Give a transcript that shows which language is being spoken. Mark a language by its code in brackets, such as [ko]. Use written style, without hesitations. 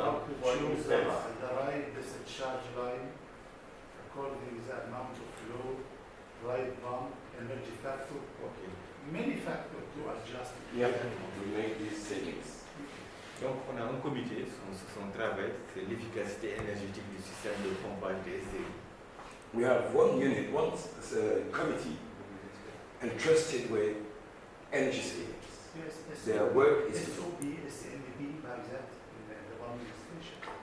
[en] How to choose the right discharge line according to the amount of flow, right pump, energy factor, many factors to adjust. Yeah, to make these savings. [fr] Donc, on a un comité, son travail, c'est l'efficacité énergétique du système de pompage des SDE. [en] We have one unit, one committee entrusted with energy savings. Yes, Their work is to SOB, SNB, like that, in the pumping station.